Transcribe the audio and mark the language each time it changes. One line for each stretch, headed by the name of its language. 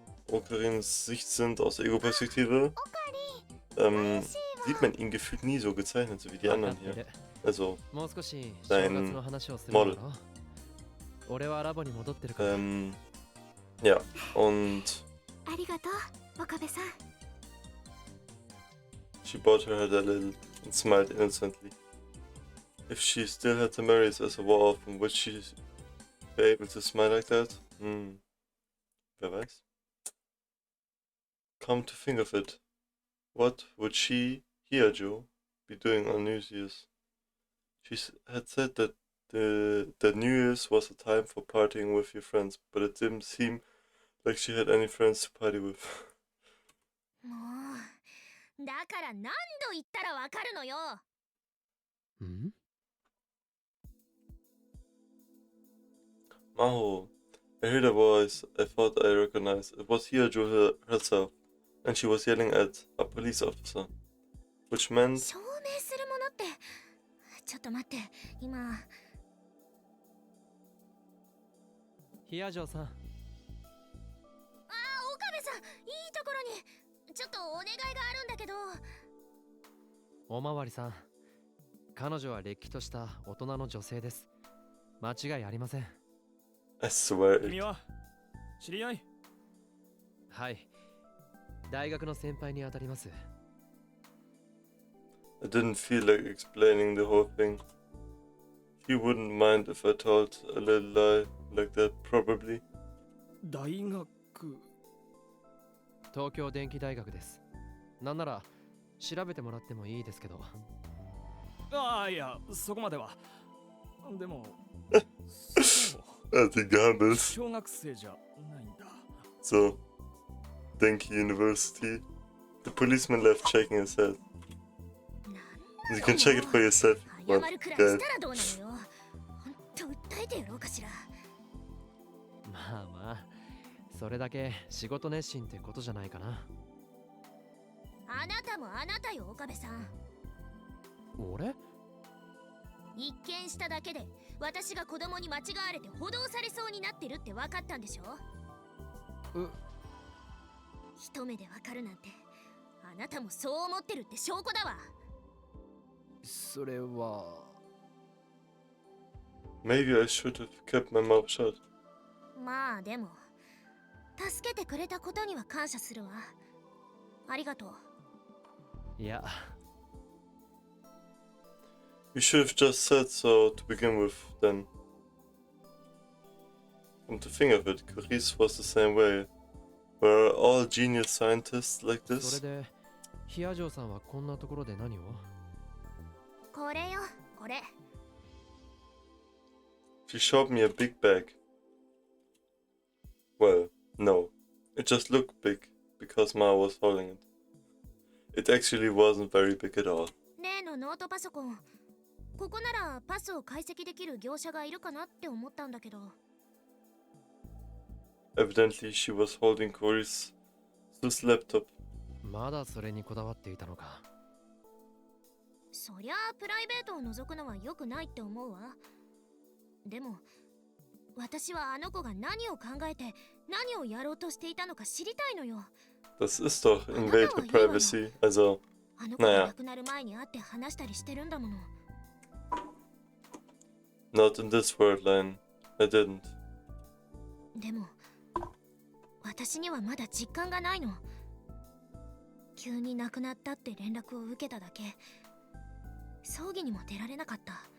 German: Okarins Sicht sind aus Ego-Perspektive, sieht man ihn gefühlt nie so gezeichnet, so wie die anderen hier. Also,
Japanese: もう少し正月の話をするんだろ。俺はラボに戻ってるから。
German: ja, und
Japanese: ありがとう、岡部さん。
English: she bowed her head a little and smiled innocently. If she still had the memories as a war off, would she be able to smile like that?
German: Wer weiß.
English: Come to think of it, what would she, Hiajo, be doing on New Year's? She had said that that New Year's was a time for partying with your friends, but it didn't seem like she had any friends to party with.
Japanese: もう、だから何度言ったらわかるのよ。ん？
English: Maho, I heard a voice I thought I recognized. It was Hiajo herself, and she was yelling at a police officer, which meant
Japanese: 証明するものって、ちょっと待って、今。ヒアジョさん。岡部さん、いいところにちょっとお願いがあるんだけど。おまわりさん、彼女はれっきとした大人の女性です。間違いありません。
English: I swear
Japanese: 君は知り合い？はい、大学の先輩にあたります。
English: I didn't feel like explaining the whole thing. He wouldn't mind if I told a little lie like that, probably.
Japanese: 大学。東京電機大学です。なんなら調べてもらってもいいですけど。ああ、いや、そこまでは。でも、そう
English: I think
German: gehandelt.
Japanese: 小学生じゃないんだ。
English: So, Denki University. The policeman left shaking his head. You can check it for yourself.
Japanese: 謝るくらいしたらどうなのよ。ほんと訴えてやろうかしら。まあまあ、それだけ仕事熱心ってことじゃないかな。あなたもあなたよ、岡部さん。俺？一見しただけで私が子供に間違われて補導されそうになってるって分かったんでしょ。一目で分かるなんて、あなたもそう思ってるって証拠だわ。それは。
English: Maybe I should have kept my mouth shut.
Japanese: まあでも、助けてくれたことには感謝するわ。ありがとう。いや。
English: You should have just said so to begin with, then. Come to think of it, Carice was the same way. Were all genius scientists like
Japanese: そ
English: this?
Japanese: れで、ヒアジョさんはこんなところで何を？これよ、これ。
English: She showed me a big bag. Well, no. It just looked big because Ma was holding it. It actually wasn't very big at all.
Japanese: 例のノートパソコン。ここならパスを解析できる業者がいるかなって思ったんだけど。
English: Evidently, she was holding Carice's laptop.
Japanese: まだそれにこだわっていたのか。そそりゃあプライベートを覗くのは良くないって思うわ。でも私はあの子が何を考えて何をやろうとしていたのか知りたいのよ。
German: Das ist doch
English: Invade the Privacy.
German: Also,
Japanese: あの子が
German: naja,
Japanese: 亡くなる前に会って話したりしてるんだもの。
English: not in this world line. I didn't.
Japanese: でも私にはまだ実感がないの。急に亡くなったって連絡を受けただけ。葬儀にも出られなかった。